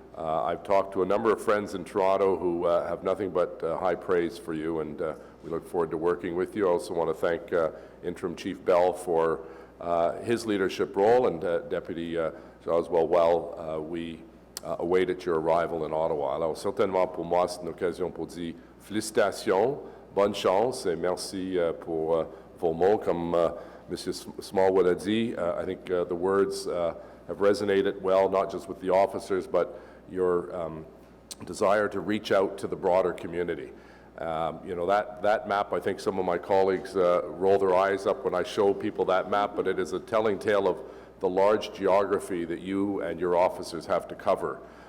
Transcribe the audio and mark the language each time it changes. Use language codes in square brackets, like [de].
[en] I've talked to a number of friends in Toronto who have nothing but high praise for you, and we look forward to working with you. I also want to thank Interim Chief Bell for his leadership role, and Deputy Oswald Well, we awaited your arrival in Ottawa. [fr] Alors, certainement pour moi, c'est une occasion pour dire félicitations, bonne chance, et merci pour vos mots. Comme Mr. [en] Smallwood [fr] a dit, [en] I think the words have resonated well, not just with the officers, but your desire to reach out to the broader community. You know, that map, I think some of my colleagues roll their eyes up when I show people that map, but it is a telling tale of the large geography that you and your officers have to cover.